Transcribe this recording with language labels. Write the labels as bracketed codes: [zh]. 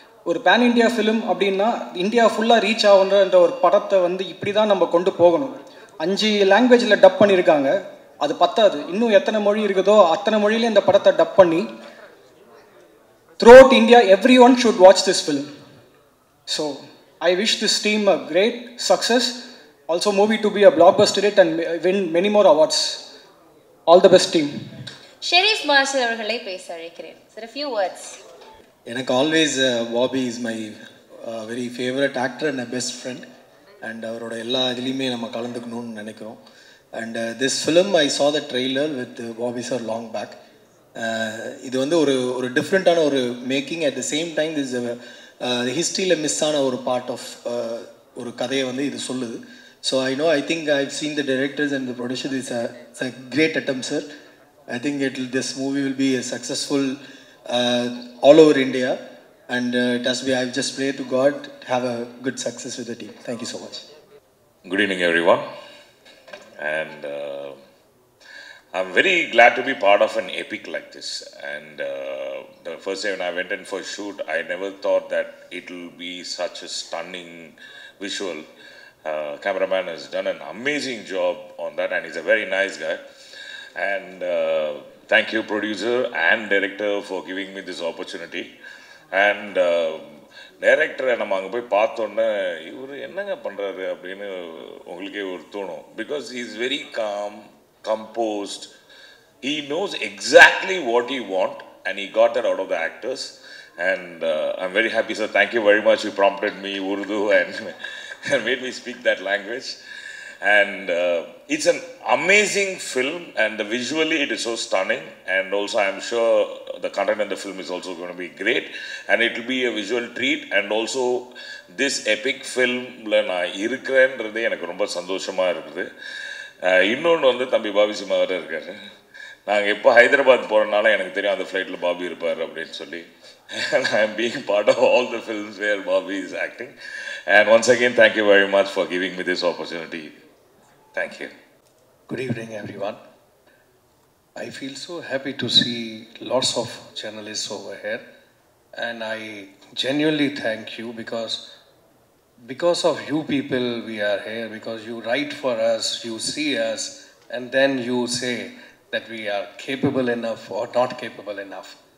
[ta] ஒரு pan India film அப்படின்னா India ஃபுல்லாக ரீச் ஆகுன்ற ஒரு படத்தை வந்து இப்படி தான் நம்ம கொண்டு போகணும். 5 லாங்குவேஜில் டப் பண்ணியிருக்காங்க, அது பத்தாது. இன்னும் எத்தனை மொழி இருக்குதோ அத்தனை மொழியில இந்த படத்தை டப் பண்ணி [en] throughout India everyone should watch this film. So I wish this team a great success, also movie to be a blockbuster hit and win many more awards. All the best team. [ta] Sharif master அவர்களை பேச அழைக்கிறேன். [en] Sir, a few words. எனக்கு always Bobby is my very favourite actor and best friend. And [ta] அவரோட எல்லா இதுலேயுமே நம்ம கலந்துக்கணும்னு நினைக்கிறோம். [en] And this film I saw the trailer with Bobby sir long back. [ta] இது வந்து ஒரு டிஃப்ரெண்ட்டான ஒரு making. [en] at the same time this [ta] ஹிஸ்ட்ரியில் மிஸ் ஆன ஒரு பார்ட் ஆஃப் ஒரு கதையை வந்து இது சொல்லுது. [en] So I think I've seen the directors and the producer. Is a great attempt sir. I think this movie will be a successful all over India, and it has to be. I just pray to God to have a good success with the team. Thank you so much. Good evening, everyone, and I'm very glad to be part of an epic like this. And the first day when I went in for a shoot, I never thought that it will be such a stunning visual. Cameraman has done an amazing job on that, and he's a very nice guy. And thank you, producer and director, for giving me this opportunity. [ta] And டைரக்டரை நம்ம அங்கே போய் பார்த்தோன்னே இவர் என்னங்க பண்ணுறாரு அப்படின்னு உங்களுக்கே ஒரு தோணும். [en] Because he is very calm, composed. He knows exactly what he want and he got that out of the actors. And I am very happy sir. Thank you very much. You prompted me Urdu and made me speak that language. And it's an amazing film, and visually it is so stunning, and also I'm sure the content in the film is also going to be great, and it will be a visual treat. And also this epic film [ta] la na irukkrendradhe enakku romba sandoshama irukudhu. Innonu vandu thambi Bobby Simha vara irukkaru. நாங்கள் எப்போ ஹைதராபாத் போகிறனால எனக்கு தெரியும் அந்த ஃப்ளைட்டில் Bobby இருப்பார் அப்படின்னு சொல்லி. [en] And I am being part of all the films where Bobby is acting. And once again, thank you very much for giving me this opportunity. Thank you. Good evening, everyone. I feel so happy to see lots of journalists over here, and I genuinely thank you because of you people we are here, because you write for us, you see us, and then you say that we are capable enough or not capable enough.